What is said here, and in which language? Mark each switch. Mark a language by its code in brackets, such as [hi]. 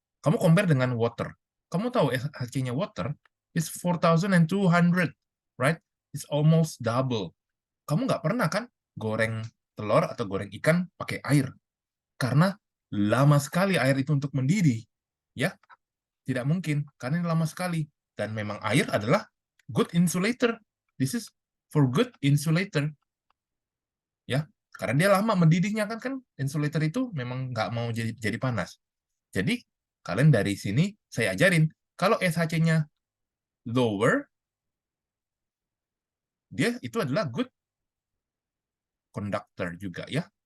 [id] Kamu [en] compare [id] dengan [en] water. [id] Kamu tahu [en] SHC-nya water is 4200, right? It's almost double. [id] Kamu nggak pernah kan goreng telur atau goreng ikan pakai air karena lama sekali air itu untuk mendidih. Ya, tidak mungkin karena ini lama sekali dan memang air adalah [en] good insulator. This is for good insulator. [id] Ya, karena dia lama mendidihnya kan insulator itu memang nggak mau jadi panas. Jadi kalian dari sini saya ajarin kalau SHC-nya lower, dia itu adalah [en] good conductor [id] juga ya.